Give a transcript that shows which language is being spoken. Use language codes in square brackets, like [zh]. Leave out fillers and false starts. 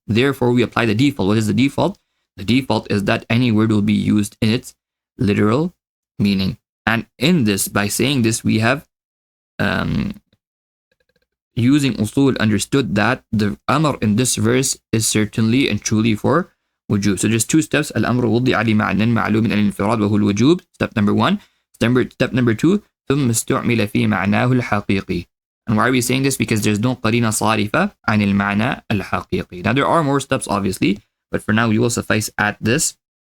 [en] Therefore, we apply the default. What is the default? The default is that any word will be used in its literal meaning. And in this, by saying this, we have using usul understood that the Amr in this verse is certainly and truly for wujub. So there's two steps. [ar] Al-Amr wudi'a li ma'nan ma'lumin al-infirad wa huwa al-wujub. [en] Step number one. Step number two, [ar] ثم استعمل في معناه الحقيقي. [en] And why are we saying this? Because there's no [ar] قرينة صارفة عن المعنى الحقيقي. [en] Now there are more steps obviously, but for now we will suffice at this.